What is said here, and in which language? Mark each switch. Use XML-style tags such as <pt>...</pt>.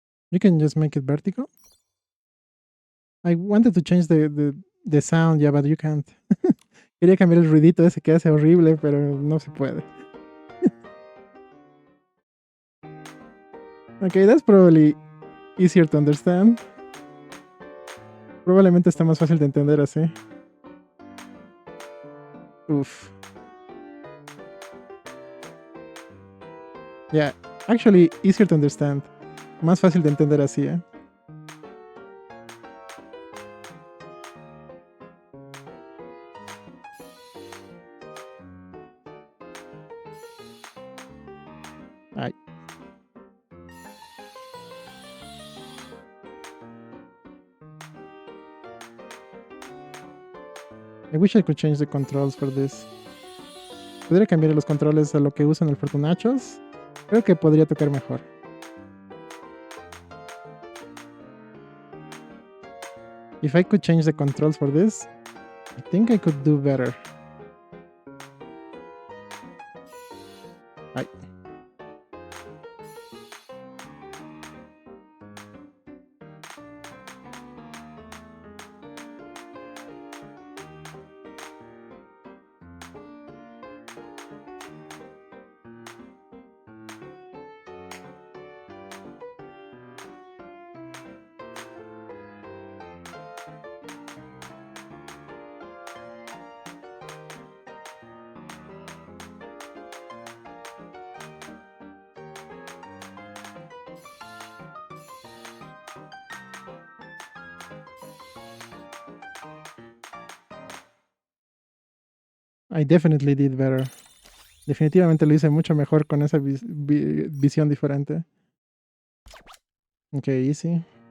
<en>You can just make it vertical. I wanted to change the sound, yeah, but you can't.</en> <es>Quería cambiar el ruidito ese que hace horrible, pero no se puede.</es> <en>Okay, that's probably easier to understand.</en> <es>Probablemente está más fácil de entender así. Uf.</es> <en>Yeah, actually easier to understand.</en> <es>Más fácil de entender así, ¿eh? Ay.</es> <en>I wish I could change the controls for this.</en> <es>Podría cambiar los controles a lo que usan el Fortunachos. Creo que podría tocar mejor.</es> <en>If I could change the controls for this, I think I could do better. Ay. I definitely did better.</en> <es>Definitivamente lo hice mucho mejor con esa visión diferente.</es> <en>Ok, easy.</en>